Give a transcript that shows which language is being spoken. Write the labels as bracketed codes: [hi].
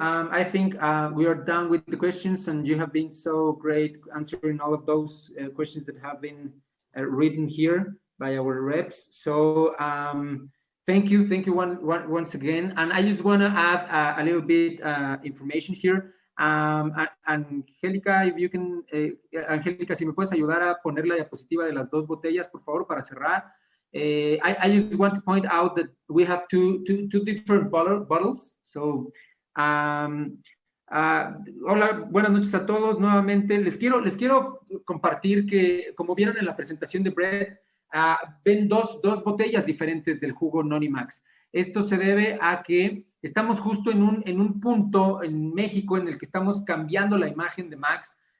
[en] I think we are done with the questions, and you have been so great answering all of those questions that have been written here by our reps. So thank you once again. And I just want to add a little bit information here. [es] Angélica, [en] if you can, [es] Angélica, si me puedes ayudar a poner la diapositiva de las dos botellas, por favor, para cerrar. [en] I just want to point out that we have two different bottles. So, [es] hola, buenas noches a todos nuevamente. Les quiero compartir que, como vieron en la presentación de Brett, ven dos botellas diferentes del jugo NoniMax. Esto se debe a que estamos justo en un punto en México en el que estamos cambiando la imagen de Max.